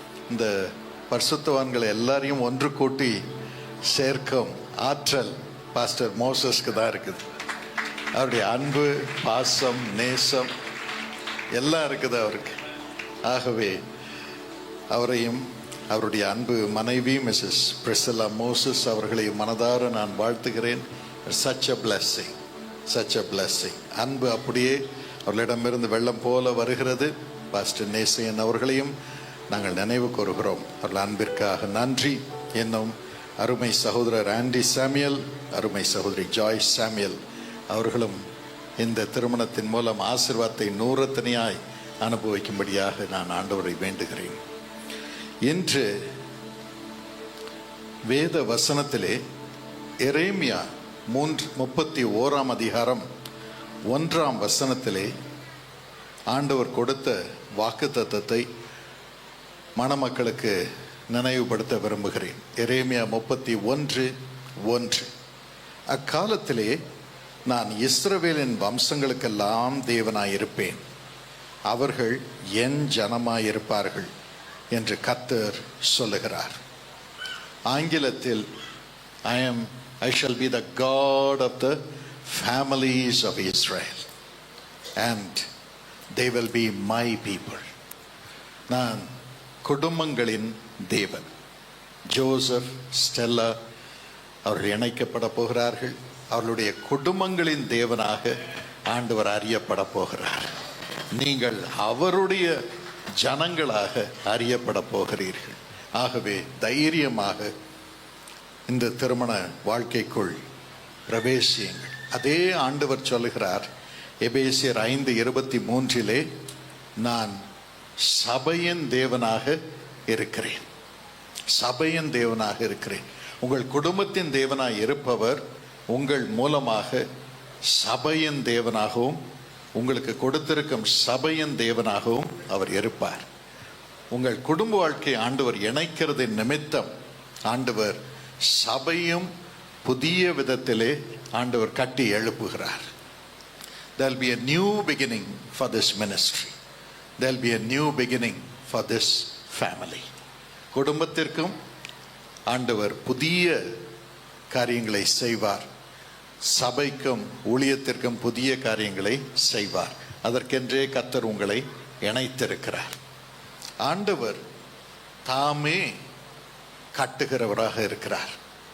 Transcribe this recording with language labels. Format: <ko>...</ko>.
<ta>இந்த பரிசுத்தவான்களை எல்லாரையும் ஒன்று கூட்டி சேர்க்கும் ஆற்றல் பாஸ்டர் மோசஸ்க்கு தான் இருக்குது. அவருடைய அன்பு, பாசம், நேசம் எல்லாம் இருக்குது அவருக்கு. ஆகவே அவரையும் அவருடைய அன்பு மனைவி மிஸ்ஸஸ் பிரிசில்லா மோசஸ் அவர்களையும் மனதார நான் வாழ்த்துகிறேன்.</ta> <en>such a blessing, such a blessing.</en> <ta>அன்பு அப்படியே அவர்களிடமிருந்து வெள்ளம் போல வருகிறது. பாஸ்டர் நேசையன் அவர்களையும் நாங்கள் நினைவு கூறுகிறோம். அவர்கள் அன்பிற்காக நன்றி. என்னும் அருமை சகோதரர் ஆண்டி சாமியல், அருமை சகோதரி ஜாய்ஸ் சாமியல் அவர்களும் இந்த திருமணத்தின் மூலம் ஆசீர்வாதத்தை நூறத்தனையாய் அனுபவிக்கும்படியாக நான் ஆண்டவரை வேண்டுகிறேன். இன்று வேத வசனத்திலே எரேமியா 31 அதிகாரம் 1 ஆண்டவர் கொடுத்த வாக்குத்தத்தத்தை மணமக்களுக்கு நினைவுபடுத்த விரும்புகிறேன். எரேமியா 31:1. அக்காலத்திலே நான் இஸ்ரவேலின் வம்சங்களுக்கெல்லாம் தேவனாயிருப்பேன், அவர்கள் என் ஜனமாயிருப்பார்கள் என்று கர்த்தர் சொல்லுகிறார். ஆங்கிலத்தில்</ta> <en>I shall be the God of the families of Israel and they will be my people.</en> <ta>நான் குடும்பங்களின் தேவன். ஜோசப், ஸ்டெல்லா அவர்கள் இணைக்கப்பட போகிறார்கள். அவர்களுடைய குடும்பங்களின் தேவனாக ஆண்டவர் அறியப்பட போகிறார். நீங்கள் அவருடைய ஜனங்களாக அறியப்பட போகிறீர்கள். ஆகவே தைரியமாக இந்த திருமண வாழ்க்கைக்குள் பிரவேசியுங்கள். அதே ஆண்டவர் சொல்லுகிறார் எபேசியர் 5:23 நான் சபையின் தேவனாக இருக்கிறேன். சபையின் தேவனாக இருக்கிறேன். உங்கள் குடும்பத்தின் தேவனாக இருப்பவர் உங்கள் மூலமாக சபையின் தேவனாகவும் உங்களுக்கு கொடுத்திருக்கும் சபையின் தேவனாகவும் அவர் இருப்பார். உங்கள் குடும்ப வாழ்க்கை ஆண்டவர் இணைக்கிறதின் நிமித்தம் ஆண்டவர் சபையும் புதிய விதத்திலே ஆண்டவர் கட்டி எழுப்புகிறார்.</ta> <en>There will be a new beginning for this ministry. There will be a new beginning for this family.</en> <ta>குடும்பத்திற்கும் ஆண்டவர் புதிய காரியங்களை செய்வார். சபைக்கும் ஊழியத்திற்கும் புதிய காரியங்களை செய்வார். அதற்கென்றே கர்த்தர் உங்களை இணைத்திருக்கிறார். ஆண்டவர் தாமே கட்டுகிறவராக இருக்கிறார்.</ta>